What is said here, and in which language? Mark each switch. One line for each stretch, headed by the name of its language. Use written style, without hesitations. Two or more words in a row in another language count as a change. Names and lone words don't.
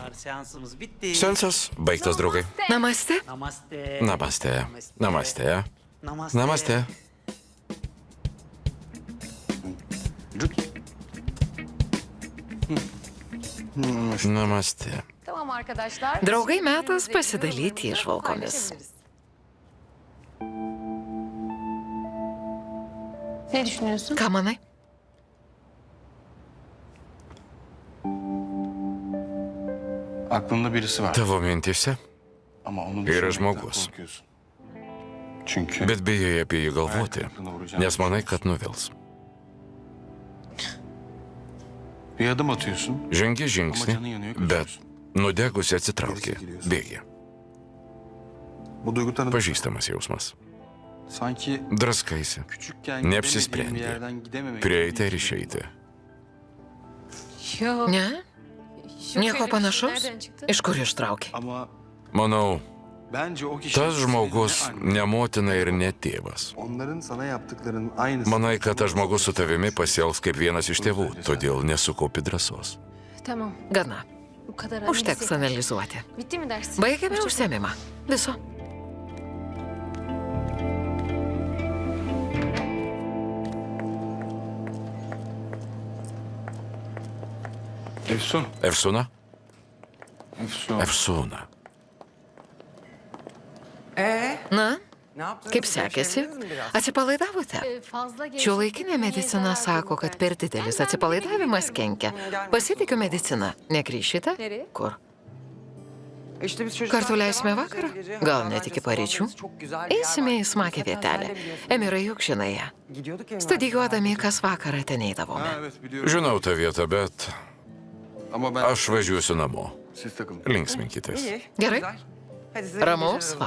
Turkish: seansımız bitti.
Lithuanian: Sensas baigtas, draugai.
Hindi: Namaste. Namaste. Namaste. Namaste. Namaste. Namaste. Namaste.
Turkish: Tamam arkadaşlar.
Lithuanian: Draugai, metas
Turkish: Şimdi
Lithuanian: pasidalyti
Turkish: yorumlarımızı
Lithuanian: įžvalgomis.
Turkish: paylaşabiliriz. Ne düşünüyorsun?
Lithuanian: Ką manai?
Turkish: Aklında birisi var.
Lithuanian: Tavo mintyse,
Turkish: Ama onu
Lithuanian: Yra
Turkish: düşünmekten
Lithuanian: žmogus.
Turkish: korkuyorsun. Çünkü
Lithuanian: bet bijai apie jį galvoti, nes manai, kad nuvils.
Turkish: bir adım atıyorsun.
Lithuanian: Žengi
Turkish: Ama
Lithuanian: žingsnį,
Turkish: canın yanıyor,
Lithuanian: bet
Turkish: kaçıyorsun.
Lithuanian: nudegusi atsitrauki, bėgi.
Turkish: Bu duygu tanıdık.
Lithuanian: Pažįstamas jausmas.
Turkish: Sanki
Lithuanian: Draskaisi,
Turkish: küçükken
Lithuanian: Neapsisprendė.
Turkish: gidemediğin bir yerden gidememek.
Lithuanian: prieiti ar išeiti.
Turkish: Yok.
Lithuanian: Ne? Nieko panašaus?
Turkish: Nereden çıktı?
Lithuanian: Iš kur ištraukė?
Turkish: Ama
Lithuanian: Manau,
Turkish: bence o kişi
Lithuanian: tas žmogus
Turkish: senin ne annen.
Lithuanian: ne motina ir ne tėvas.
Turkish: Onların sana yaptıklarının aynısı.
Lithuanian: Manai, kad tas žmogus su tavimi pasielgs kaip vienas iš tėvų, todėl nesukaupi drąsos.
Turkish: Tamam.
Lithuanian: Gana.
Turkish: Bu kadar
Lithuanian: Užteks
Turkish: analiz.
Lithuanian: analizuoti.
Turkish: Bitti mi dersin?
Lithuanian: Baigėme
Turkish: Hoşça kal.
Lithuanian: užsiemimą. Viso.
Turkish: Efsun.
Lithuanian: Efsuna?
Turkish: Efsun.
Lithuanian: Efsuna. Na,
Turkish: Ne yaptın?
Lithuanian: kaip sekėsi?
Turkish: Gevşediniz mi biraz?
Lithuanian: Atsipalaidavote?
Turkish: Fazla gevşek
Lithuanian: Šiuolaikinė medicina sako, kad per didelis atsipalaidavimas kenkia. Pasitikiu medicina. Negrįšite?
Turkish: Nereye?
Lithuanian: Kur?
Turkish: İşte biz çocuklar
Lithuanian: Kartu leisime
Turkish: devam
Lithuanian: vakarą?
Turkish: edeceğiz gece.
Lithuanian: Gal
Turkish: Hatta
Lithuanian: net iki
Turkish: annesi babamız
Lithuanian: paryčių?
Turkish: çok güzel bir yer
Lithuanian: Eisime į
Turkish: var.
Lithuanian: smagią
Turkish: Zaten
Lithuanian: vietelę.
Turkish: sen de biliyorsun.
Lithuanian: Emirai juk žinai ją.
Turkish: Gidiyorduk ya.
Lithuanian: Studijuodami kas vakarą ten eidavome.
Turkish: Ha, evet biliyorum.
Lithuanian: Žinau tą vietą, bet
Turkish: Ama ben
Lithuanian: aš važiuosiu namo.
Turkish: siz takılın.
Lithuanian: Linksminkitės.
Turkish: İyi.
Lithuanian: Gerai.
Turkish: Güzel. Hadi size iyi
Lithuanian: Ramaus
Turkish: geceler o zaman.